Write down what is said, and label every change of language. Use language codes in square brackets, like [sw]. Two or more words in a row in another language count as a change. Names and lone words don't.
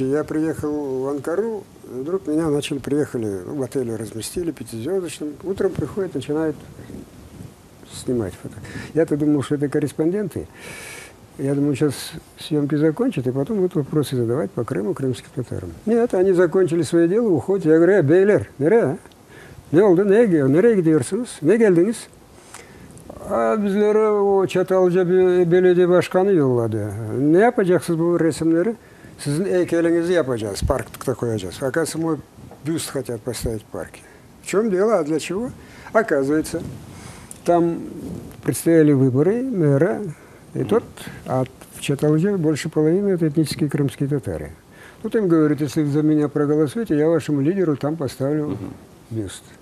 [ru] Я приехал в Анкару, и вдруг меня приехали в отеле, разместили, пятизвездочном. Утром приходят, начинают снимать фото. Я-то думал, что это корреспонденты. Я думаю, сейчас съемки закончат, и потом будут вопросы задавать по Крыму, крымским татарам. Нет, они закончили свое дело, уходят. Я говорю, [tr] beyler, nereye? Ne oldu? Nereye gidiyorsunuz? Ne geldiniz? Bizlere o Çatalca bir belediye başkanı yolladı. Ne yapacaksınız bu resimleri? Sizin heykelinizi yapacağız, парк koyacağız. [ru] Оказывается, мой бюст хотят поставить в парке. В чем дело? А для чего? Оказывается, там предстояли выборы мэра, и в Чаталже больше половины это этнические крымские татары. Тут им говорят, если вы за меня проголосуете, я вашему лидеру там поставлю бюст.